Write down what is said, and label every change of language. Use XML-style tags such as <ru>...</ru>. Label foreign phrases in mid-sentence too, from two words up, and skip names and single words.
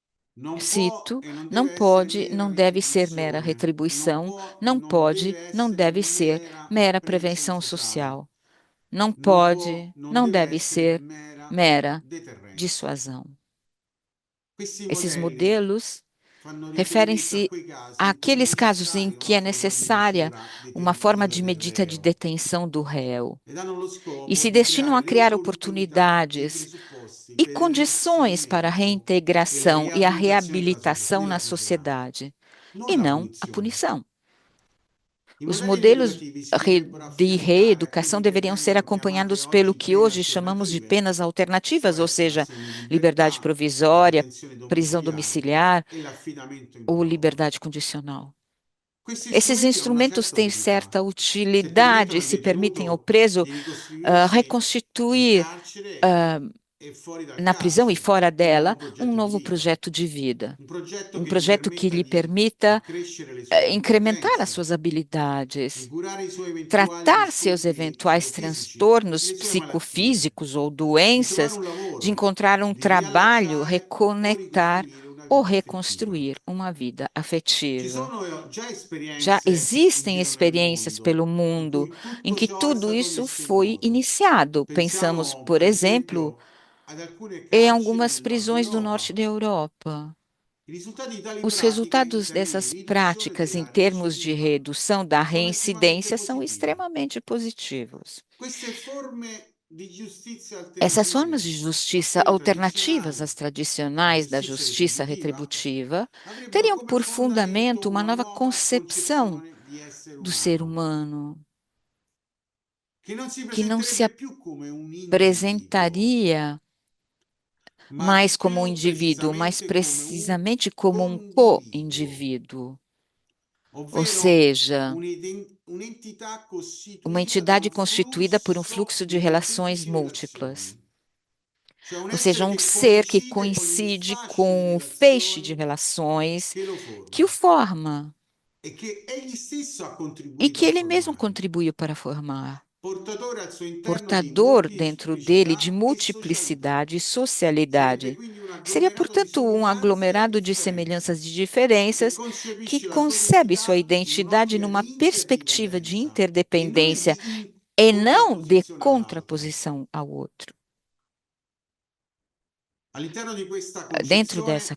<it>non può cito, e non</it> <pt>não</pt> <it>deve essere</it> <pt>pode,</pt> <it>mera</it> <pt>não deve ser mera</pt> <it>retribuzione, non</it> <pt>retribuição,</pt> <it>può,</it> <pt>não</pt> <it>non</it> <pt>pode,</pt> <it>deve</it> <pt>não</pt> <it>essere</it> <pt>deve ser</pt> <it>mera</it> <pt>mera</pt> <it>prevenzione</it> <pt>prevenção</pt> <it>sociale,</it> <pt>social, não</pt> <it>non può,</it> <pt>pode,</pt> <it>non</it> <pt>não</pt> <it>deve</it> <pt>deve</pt> <it>essere</it> <pt>ser</pt> <it>mera</it> <pt>mera</pt> <it>deterrenza.</it> <pt>dissuasão.</pt> <it>Questi</it> <pt>Esses</pt> <it>modelli</it> <pt>modelos</pt> <it>fanno riferimento a</it> <pt>referem-se</pt> <it>quei casi in cui è</it> <pt>àqueles casos em</pt> <it>necessaria</it> <pt>que</pt> <it>una</it> <pt>é</pt> <it>forma di</it> <pt>necessária</pt> <it>misura</it> <pt>uma forma</pt> <it>detentiva</it> <pt>de</pt> <it>del</it> <pt>medida de</pt> <it>reo</it> <pt>detenção do réu</pt> <it>ed hanno lo</it> <pt>e</pt> <it>scopo</it> <pt>se</pt> <it>di</it> <pt>destinam a</pt> <it>creare le</it> <pt>criar</pt> <it>opportunità e i</it> <pt>oportunidades</pt> <it>presupposti</it> <pt>e</pt> <it>per il</it> <pt>condições para a</pt> <it>reinserimento e la</it> <pt>reintegração e a</pt> <it>riabilitazione</it> <pt>reabilitação</pt> <it>nella</it> <pt>na</pt> <it>società,</it> <pt>sociedade,</pt> <it>non</it> <pt>e</pt> <it>la</it> <pt>não a</pt> <it>punizione.</it> <pt>punição.</pt> <it>I</it> <pt>Os</pt> <it>modelli</it> <pt>modelos</pt> <it>rieducativi si dovrebbero</it> <pt>de</pt> <it>affiancare a</it> <pt>reeducação</pt> <it>quelli che</it> <pt>deveriam ser</pt> <it>vengono chiamate</it> <pt>acompanhados pelo</pt> <it>oggi</it> <pt>que</pt> <it>pene</it> <pt>hoje chamamos de</pt> <it>alternative,</it> <pt>penas alternativas, ou</pt> <it>cioè la</it> <pt>seja, liberdade</pt> <it>semilibertà, la</it> <pt>provisória,</pt> <it>detenzione</it> <pt>prisão</pt> <it>domiciliare</it> <pt>domiciliar</pt> <it>e l'affidamento in</it> <pt>ou</pt> <it>prova.</it> <pt>liberdade condicional.</pt> <it>Questi</it> <pt>Esses</pt> <it>strumenti hanno una</it> <pt>instrumentos</pt> <it>certa</it> <pt>têm</pt> <it>utilità.</it> <pt>certa</pt> <it>Se</it> <pt>utilidade e</pt> <it>permettono al</it> <pt>se permitem ao</pt> <it>detenuto</it> <pt>preso</pt> <it>di ricostruirsi in</it> <pt>reconstituir</pt> <it>carcere e fuori dal</it> <pt>na prisão e</pt> <it>carcere</it> <pt>fora</pt> <it>un nuovo</it> <pt>dela um</pt> <it>progetto di</it> <pt>novo</pt> <it>vita,</it> <pt>projeto de vida,</pt> <it>un progetto</it> <pt>um</pt> <it>che gli</it> <pt>projeto que</pt> <it>permetta</it> <pt>lhe</pt> <it>di</it> <pt>permita</pt> <it>accrescere le sue</it> <pt>incrementar as</pt> <it>competenze,</it> <pt>suas</pt> <it>di</it> <pt>habilidades,</pt> <it>curare i suoi eventuali</it> <pt>tratar seus</pt> <it>disturbi</it> <pt>eventuais</pt> <it>psicofisici e</it> <pt>transtornos</pt> <it>le sue malattie,</it> <pt>psicofísicos ou</pt> <it>di trovare</it> <pt>doenças,</pt> <it>un</it> <pt>de</pt> <it>lavoro,</it> <pt>encontrar um</pt> <it>di</it> <pt>trabalho,</pt> <it>riallacciare o</it> <pt>reconectar</pt> <it>ricostruire una</it> <pt>ou</pt> <it>vita affettiva.</it> <pt>reconstruir uma vida</pt> <it>Ci</it> <pt>afetiva.</pt> <it>sono già</it> <pt>Já</pt> <it>esperienze in</it> <pt>existem</pt> <it>giro nel</it> <pt>experiências</pt> <it>mondo</it> <pt>pelo</pt> <it>in</it> <pt>mundo</pt> <it>cui</it> <pt>em</pt> <it>tutto</it> <pt>que</pt> <it>ciò è</it> <pt>tudo</pt> <it>stato</it> <pt>isso</pt> <it>messo in</it> <pt>foi</pt> <it>moto.</it> <pt>iniciado. Pensamos,</pt> <it>Pensiamo,</it> <pt>por</pt> <it>per</it> <pt>exemplo,</pt> <it>esempio, ad alcune</it> <pt>em</pt> <it>carceri</it> <pt>algumas</pt> <it>nel nord</it> <pt>prisões do norte</pt> <it>Europa.</it> <pt>da Europa.</pt> <it>I risultati di tali</it> <pt>Os</pt> <it>pratiche in</it> <pt>resultados</pt> <it>termini di</it> <pt>dessas</pt> <it>riduzione</it> <pt>práticas em</pt> <it>della</it> <pt>termos de</pt> <it>recidiva</it> <pt>redução da</pt> <it>sono estremamente</it> <pt>reincidência são</pt> <it>positivi.</it> <pt>extremamente positivos.</pt> <it>Queste forme di giustizia</it> <pt>Essas formas de</pt> <it>alternative a</it> <pt>justiça</pt> <it>quelle</it> <pt>alternativas</pt> <it>tradizionali</it> <pt>às</pt> <it>di</it> <pt>tradicionais da</pt> <it>giustizia</it> <pt>justiça</pt> <it>retributiva</it> <pt>retributiva</pt> <it>avrebbero</it> <pt>teriam</pt> <it>come</it> <pt>por</pt> <it>fondamento</it> <pt>fundamento uma</pt> <it>una</it> <pt>nova</pt> <it>nuova</it> <pt>concepção</pt> <it>concezione di essere</it> <pt>do ser</pt> <it>umano,</it> <pt>humano,</pt> <it>che non si</it> <pt>que não se</pt> <it>presenterebbe più come un individuo,</it> <pt>apresentaria</pt> <it>ma</it> <pt>mais como um</pt> <it>più</it> <pt>indivíduo, mas</pt> <it>precisamente come un</it> <pt>precisamente como um</pt> <it>condividuo,</it> <pt>co-indivíduo, ou</pt> <it>ovvero</it> <pt>seja,</pt> <it>un'entità</it> <pt>uma</pt> <it>costituita da</it> <pt>entidade</pt> <it>un</it> <pt>constituída por um</pt> <it>flusso</it> <pt>fluxo de</pt> <it>di</it> <pt>relações</pt> <it>molteplici</it> <pt>múltiplas,</pt> <it>relazioni, cioè un</it> <pt>ou seja,</pt> <it>essere</it> <pt>um</pt> <it>che</it> <pt>ser que</pt> <it>coincide con il</it> <pt>coincide</pt> <it>fascio di</it> <pt>com o feixe de</pt> <it>relazioni</it> <pt>relações</pt> <it>che lo</it> <pt>que o</pt> <it>forma</it> <pt>forma</pt> <it>e che egli stesso ha</it> <pt>e</pt> <it>contribuito</it> <pt>que</pt> <it>a</it> <pt>ele mesmo</pt> <it>formare,</it> <pt>contribuiu para formar.</pt> <it>portatore al suo interno di</it> <pt>Portador dentro dele de</pt> <it>molteplicità e socialità.</it> <pt>multiplicidade e</pt> <it>Sarebbe</it> <pt>socialidade.</pt> <it>quindi un</it> <pt>Seria,</pt> <it>agglomerato di</it> <pt>portanto, um</pt> <it>somiglianze e</it> <pt>aglomerado de</pt> <it>differenze</it> <pt>semelhanças e</pt> <it>che</it> <pt>diferenças que</pt> <it>concepisce la sua</it> <pt>concebe sua</pt> <it>identità in</it> <pt>identidade</pt> <it>un'ottica</it> <pt>numa</pt> <it>di</it> <pt>perspectiva de</pt> <it>interdipendenza e non</it> <pt>interdependência</pt> <it>di</it> <pt>e não de</pt> <it>contrapposizione all'altro.</it> <pt>contraposição ao outro.</pt> <it>All'interno di questa</it> <pt>Dentro dessa</pt>